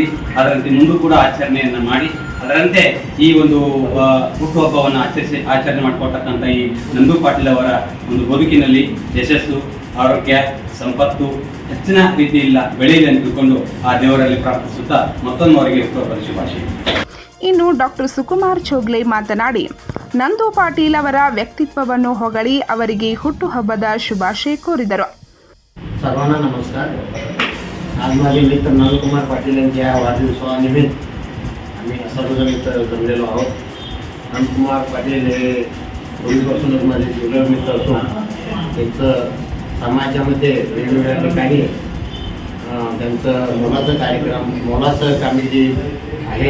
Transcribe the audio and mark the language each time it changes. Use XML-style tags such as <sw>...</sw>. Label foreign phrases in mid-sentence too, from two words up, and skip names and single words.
<kn>ಅದರಂತೆ ಮುಂದೂ ಕೂಡ ಆಚರಣೆಯನ್ನು ಮಾಡಿ ಅದರಂತೆ ಈ ಒಂದು ಹುಟ್ಟುಹಬ್ಬವನ್ನು ಆಚರಣೆ ಮಾಡ್ಕೊಳ್ತಕ್ಕಂಥ ಈ ನಂದು ಪಾಟೀಲ್ ಅವರ ಒಂದು ಬದುಕಿನಲ್ಲಿ ಯಶಸ್ಸು, ಆರೋಗ್ಯ, ಸಂಪತ್ತು ಹೆಚ್ಚಿನ ರೀತಿಯಿಂದ ಬೆಳೆಯಲಿ ಅಂತ ತಿಳ್ಕೊಂಡು ಆ ದೇವರಲ್ಲಿ ಪ್ರಾರ್ಥಿಸುತ್ತಾ ಮತ್ತೊಂದು ಅವರಿಗೆ ಹುಟ್ಟುಹಬ್ಬದ ಶುಭಾಶಯ. ಇನ್ನು ಡಾಕ್ಟರ್ ಸುಕುಮಾರ್ ಚೋಗ್ಲೆ ಮಾತನಾಡಿ ನಂದು ಪಾಟೀಲ್ ಅವರ ವ್ಯಕ್ತಿತ್ವವನ್ನು ಹೊಗಳಿ ಅವರಿಗೆ ಹುಟ್ಟುಹಬ್ಬದ ಶುಭಾಶಯ कोरिದರು.</kn> <mr>सर्वांना नमस्कार. आज माझे मित्र नंदकुमार पाटील यांच्या वाढदिवसानिमित्त आम्ही सर्वजण इथं जमलेलो आहोत. नंदकुमार पाटील हे पूर्वीपासूनच माझे जुगर मित्र असून त्यांचं समाजामध्ये वेगवेगळ्या ठिकाणी त्यांचं मोलाचं कामगिरी आहे.</mr>